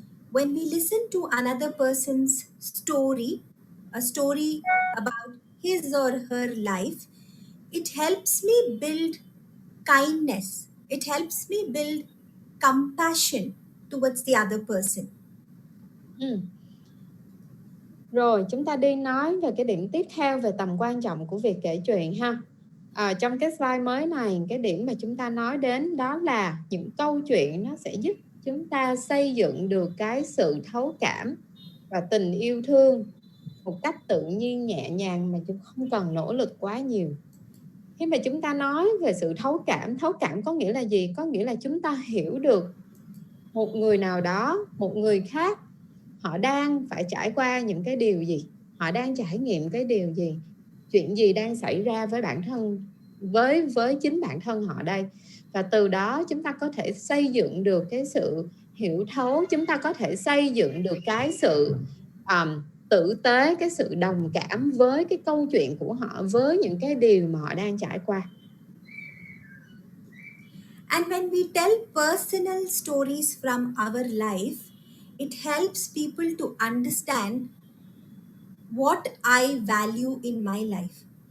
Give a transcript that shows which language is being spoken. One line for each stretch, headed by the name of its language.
English: When we listen to another person's story, a story about his or her life, it helps me build kindness. It helps me build compassion towards the other person.
Vietnamese: Rồi chúng ta đi nói về cái điểm tiếp theo về tầm quan trọng của việc kể chuyện ha. Trong cái slide mới này, cái điểm mà chúng ta nói đến đó là những câu chuyện nó sẽ giúp chúng ta xây dựng được cái sự thấu cảm và tình yêu thương một cách tự nhiên, nhẹ nhàng mà chúng không cần nỗ lực quá nhiều. Khi mà chúng ta nói về sự thấu cảm có nghĩa là gì? Có nghĩa là chúng ta hiểu được một người nào đó, một người khác, họ đang phải trải qua những cái điều gì, họ đang trải nghiệm cái điều gì, chuyện gì đang xảy ra với bản thân, với chính bản thân họ đây. Và từ đó chúng ta có thể xây dựng được cái sự hiểu thấu, chúng ta có thể xây dựng được cái sự tử tế, cái sự đồng cảm với cái câu chuyện của họ, với những cái điều mà họ đang trải qua.
English: And when we tell personal stories from our life, it helps people to understand what I value in my life.